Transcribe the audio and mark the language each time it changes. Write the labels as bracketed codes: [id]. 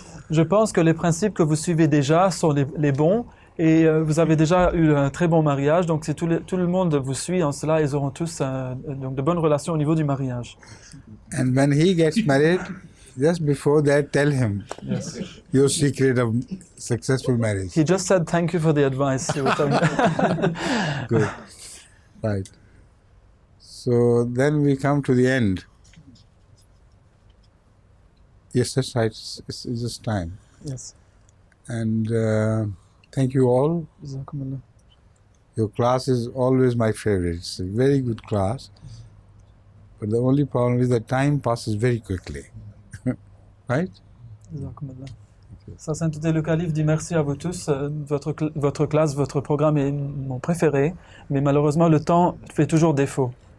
[fr] Je pense que les principes que vous suivez déjà sont les bons, et vous avez déjà eu un très bon mariage, donc si tout le monde vous suit en cela, ils auront tous donc de bonnes relations au niveau du mariage. [en] And when he gets married, just before that, tell him your secret of successful marriage. He just said thank you for the advice. Good. Right. So then we come to the end. Yes, that's right. It's just time. Yes. And thank you all. Your class is always my favorite. It's a very good class. But the only problem is that time passes very quickly. Right? [fr] Sa Sainteté le Calife dit merci à vous tous. Votre classe, votre programme est mon préféré, mais malheureusement le temps fait toujours défaut.